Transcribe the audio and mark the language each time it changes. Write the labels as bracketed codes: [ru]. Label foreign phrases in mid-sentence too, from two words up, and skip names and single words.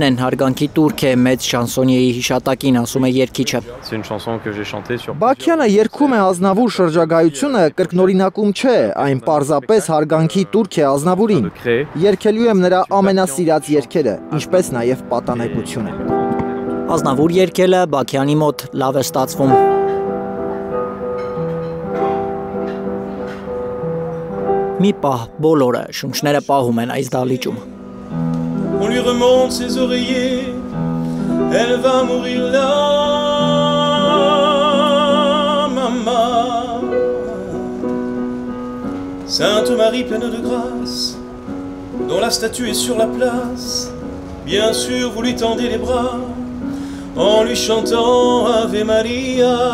[hy] են, հարգանքի տուրք է մեծ շանսոնիեի հիշատակին, ասում է երգիչը։ Բաքյանը երգում է Ազնավուր շրջագայությունը կրկնօրինակում չէ, այն պարզապես հարգանքի տուրք է Ազնավուրին։ Երգելու եմ նրա ամենասիրած երգերը, ինչպես նաև պատանեկությունը։ Ազնավուր երգելը Բաքյանի մոտ լավ է ստացվում։ Mi pah բոլորը շունչները պահում են այս դահլիճում։ [fr] On lui remonte ses oreillers, elle va mourir là, maman. Sainte Marie pleine de grâce, dont la statue est sur la place, bien sûr vous lui tendez les bras, en lui chantant Ave Maria.